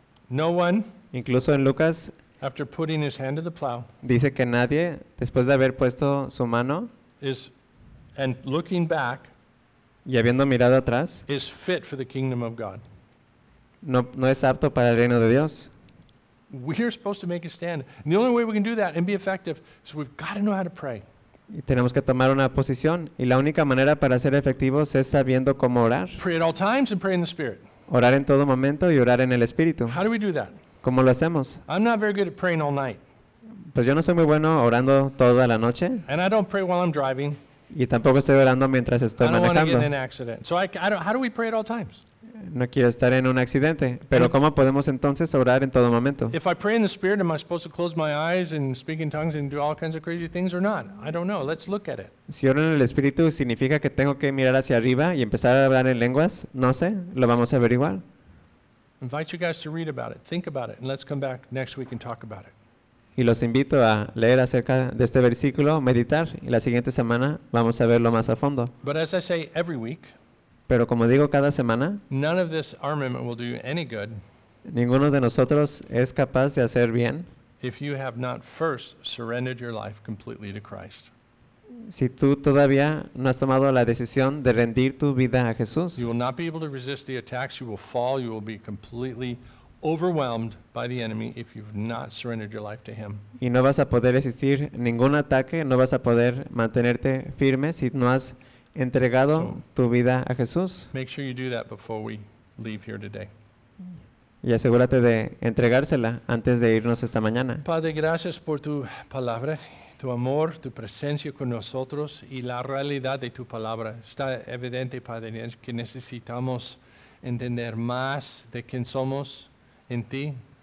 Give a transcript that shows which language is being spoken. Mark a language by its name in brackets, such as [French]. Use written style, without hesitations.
[English] No one, [Spanish] incluso en Lucas, [English] after putting his hand to the plow, [Spanish] dice que nadie, después de haber puesto su mano, [English] is, and looking back, [Spanish] y habiendo mirado atrás, [English] is fit for the kingdom of God. [Spanish] No es apto para el reino de Dios. [English] We're supposed to make a stand. And the only way we can do that and be effective is we've got to know how to pray. [Spanish] Y tenemos que tomar una posición. Y la única manera para ser efectivos es sabiendo cómo orar. [English] Pray at all times and pray in the Spirit. [Spanish] Orar en todo momento y orar en el Espíritu. [English] How do we do that? [Spanish] ¿Cómo lo hacemos? [English] I'm not very good at praying all night. [Spanish] Pues yo no soy muy bueno orando toda la noche. [English] And I don't pray while I'm driving. [Spanish] Y tampoco estoy orando mientras estoy manejando. [English] I don't want to get in an accident. So I don't, how do we pray at all times? [Spanish] No quiero estar en un accidente, pero ¿cómo podemos entonces orar en todo momento? [English] If I pray in the Spirit, am I supposed to close my eyes and speak in tongues and do all kinds of crazy things or not? I don't know. Let's look at it. [Spanish] Si oro en el Espíritu, ¿significa que tengo que mirar hacia arriba y empezar a hablar en lenguas? No sé. Lo vamos a averiguar. [English] I invite you guys to read about it. Think about it. And let's come back next week and talk about it. [Spanish] Y los invito a leer acerca de este versículo, meditar, y la siguiente semana vamos a verlo más a fondo. [English] But as I say every week, [Spanish] pero como digo cada semana, [English] none of this armament will do you any good, [Spanish] ninguno de nosotros es capaz de hacer bien [English] if you have not first surrendered your life completely to Christ. [Spanish] Si tú todavía no has tomado la decisión de rendir tu vida a Jesús, [English] you will not be able to resist the attacks, you will fall, you will be completely overwhelmed by the enemy if you've not surrendered your life to him. [Spanish] Y no vas a poder resistir ningún ataque, no vas a poder mantenerte firme si no has entregado tu vida a Jesús. [English] Make sure you do that before we leave here today. [Spanish] Y asegúrate de entregársela antes de irnos esta mañana. Padre, gracias por tu palabra, tu amor, tu presencia con nosotros y la realidad de tu palabra. Está evidente, Padre, que necesitamos entender más de quién somos en ti.